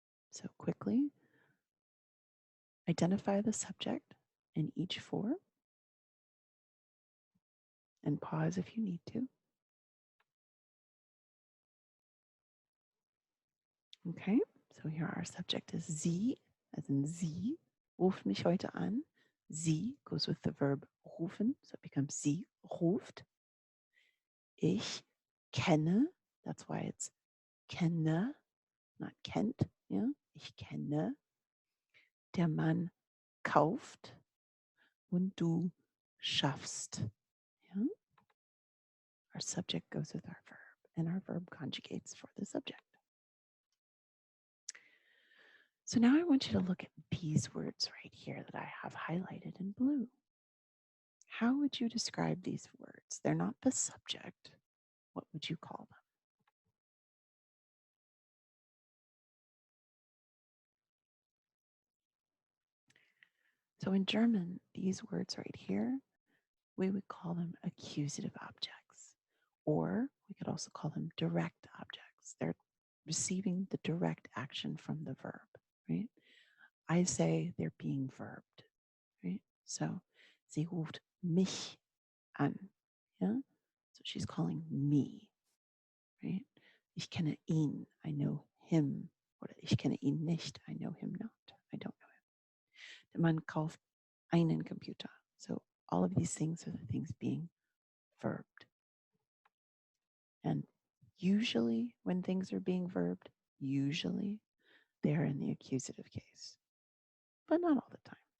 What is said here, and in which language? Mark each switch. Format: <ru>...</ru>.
<en>So quickly identify the subject in each four and pause if you need to. Okay, so here our subject is sie, as in</en> <de>sie ruft mich heute an.</de> <en>Sie goes with the verb rufen, so it becomes</en> <de>sie ruft. Ich kenne,</de> <en>that's why it's kenne, not kennt. Yeah? Ich kenne.</en> <de>Der Mann kauft und du schaffst.</de> <en>Yeah? Our subject goes with our verb, and our verb conjugates for the subject. So now I want you to look at these words right here that I have highlighted in blue. How would you describe these words? They're not the subject. What would you call them? So in German, these words right here, we would call them accusative objects, or we could also call them direct objects. They're receiving the direct action from the verb, right? I say they're being verbed, right? So</en> <de>sie ruft mich an,</de> <en>yeah? So she's calling me, right?</en> <de>Ich kenne ihn,</de> <en>I know him. Or</en> <de>ich kenne ihn nicht,</de> <en>I know him not. I don't know him.</en> <de>Der Mann kauft einen Computer.</de> <en>So all of these things are the things being verbed. And usually when things are being verbed, usually they're in the accusative case, but not all the time.</en>